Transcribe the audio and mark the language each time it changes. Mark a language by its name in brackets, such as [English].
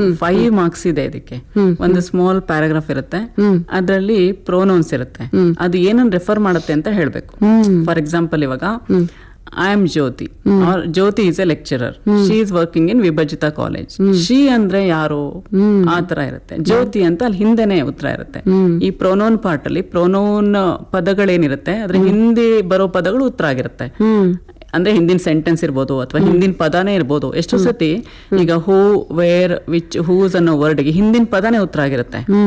[Kannada] 5 marks ಇದೆ ಇದಕ್ಕೆ. ಒಂದು ಸ್ಮಾಲ್ ಪ್ಯಾರಾಗ್ರಾಫ್ ಇರುತ್ತೆ, ಅದರಲ್ಲಿ ಪ್ರೊನೌನ್ಸ್ ಇರುತ್ತೆ, ಅದು ಏನನ್ನು ರೆಫರ್ ಮಾಡುತ್ತೆ ಅಂತ ಹೇಳಬೇಕು. [English] for example, [Kannada] ಇವಾಗ [English] I am Jyoti, or Jyoti is a lecturer. She is working in Vibhajita college. [Kannada] She ಅಂದ್ರೆ ಯಾರು, ಆ ತರ ಇರುತ್ತೆ. ಜ್ಯೋತಿ ಅಂತ ಅಲ್ಲಿ ಹಿಂದೆನೆ ಉತ್ತರ ಇರುತ್ತೆ. ಈ ಪ್ರೊನೌನ್ ಪಾರ್ಟ್ ಅಲ್ಲಿ ಪ್ರೊನೌನ್ ಪದಗಳೇನಿರುತ್ತೆ ಅದ್ರ ಹಿಂದೆ ಬರೋ ಪದಗಳು ಉತ್ತರ ಆಗಿರುತ್ತೆ. ಅಂದ್ರೆ ಹಿಂದಿನ ಸೆಂಟೆನ್ಸ್ ಇರ್ಬೋದು ಅಥವಾ ಹಿಂದಿನ ಪದಾನೇ ಇರ್ಬೋದು. ಎಷ್ಟು ಸತಿ ಈಗ ಹೂ, ವೇರ್, ವಿಚ್, ಹೂಸ್ ಅನ್ನೋ ವರ್ಡ್ಗೆ ಹಿಂದಿನ ಪದಾನೇ ಉತ್ತರ ಆಗಿರುತ್ತೆ.